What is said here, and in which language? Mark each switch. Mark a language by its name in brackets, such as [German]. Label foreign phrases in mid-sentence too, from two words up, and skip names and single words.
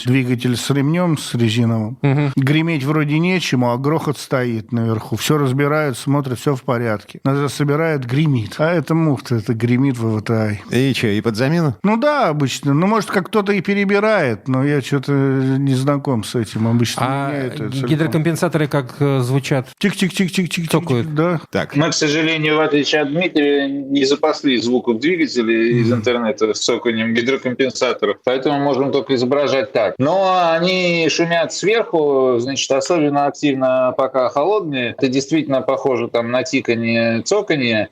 [Russian] Двигатель с ремнем, с резиновым. Греметь вроде нечему, а грохот стоит наверху. Все разбирают, смотрят, все в порядке. Надо собирает, гремит. А это муфта, это гремит ВВТА. И что, и под замену? Ну да, обычно. Ну, может, как кто-то и перебирает, но я что-то не знаком с этим. Обычно А гидрокомпенсаторы как звучат? Тик-тик-тик-тик-тик. Цокают. Да. Так. Мы, к сожалению, в отличие от Дмитрия, не запасли звуков двигателя из интернета с цоканьем гидрокомпенсаторов, поэтому можем только изображать так. Но они шумят сверху, значит, особенно активно, пока холодные. Это действительно похоже там на тиканье, цоканье.